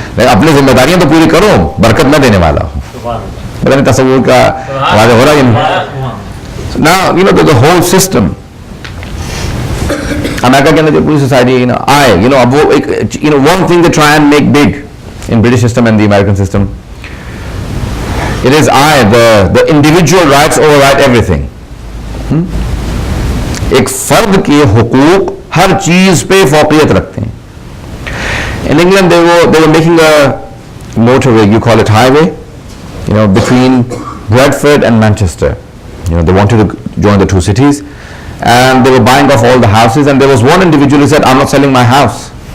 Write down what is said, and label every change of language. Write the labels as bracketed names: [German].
[Urdu] اپنی ذمہ داریاں تو پوری کرو، برکت میں دینے والا ہوں. پتہ نہیں تصور کا واضح ہو رہا ہے نا. [English] the whole system [Urdu] امریکہ کے اندر جو پوری سوسائٹی اب وہ ایک [English] one thing they try and make big in British system and the American system, it is the individual rights override everything. [Urdu] ایک فرد کے حقوق ہر چیز پہ فوقیت رکھتے ہیں. [English] In England they were making a motorway, you call it highway, between Bradford and Manchester. They wanted to join the two cities and they were buying off all the houses, and there was one individual who said, I'm not selling my house.